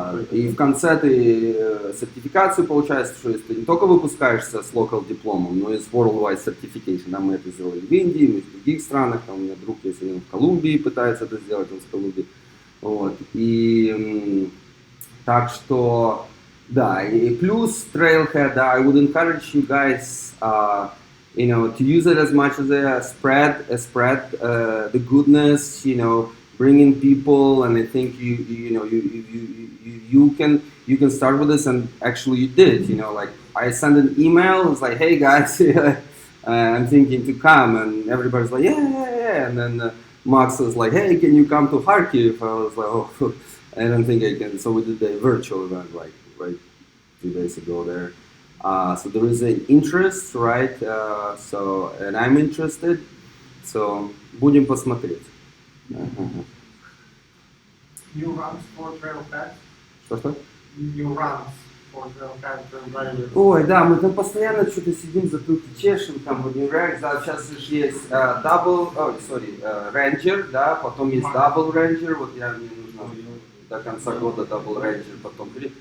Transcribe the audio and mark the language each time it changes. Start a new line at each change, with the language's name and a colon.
Russian: И в конце ты сертификацию получаешь, что ты не только выпускаешься с local дипломом, но и с
English: worldwide certification.
Russian: Да, мы это сделали в Индии, мы в других странах. Там у меня друг есть один в Колумбии, пытается это сделать, он с Колумбии. Вот. И так что, да, и плюс
English: Trailhead, да, I would encourage you guys, you know, to use it as much as a spread the goodness, you know, bring in people, and I think you know you can start with this, and actually you did. You know, like I sent an email, it's like, hey guys, I'm thinking to come, and everybody's like, yeah, and then Max was like, hey, can you come to Kharkiv? I was like, oh, I don't think I can. So we did a virtual event like right 2 days ago there. So there is an interest, right? So and I'm interested. So
Russian: будем посмотреть.
English: New runs for Trailhead.
Russian: Что?
English: New runs for Trailhead.
Russian: Ой, да, мы там постоянно что-то сидим, затылки чешем, там в New React, да, сейчас же есть Ranger, да, потом есть Double Ranger, вот мне нужно до конца года Double Ranger, потом.